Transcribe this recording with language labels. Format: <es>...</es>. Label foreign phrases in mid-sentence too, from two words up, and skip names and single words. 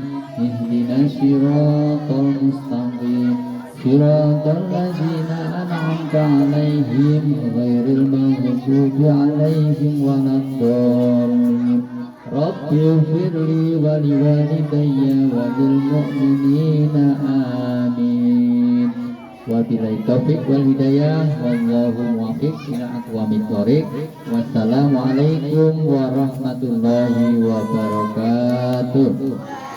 <ar>اهدنا الصراط المستقيم. صراط الذين أنعمت عليهم غير المغضوب عليهم ولا الضالين. رب اغفر لي ولوالدي وللمؤمنين آمين. وبالله التوفيق والهداية والله الموفق إلى أقوم الطريق. والسلام عليكم ورحمة الله وبركاته.</ar>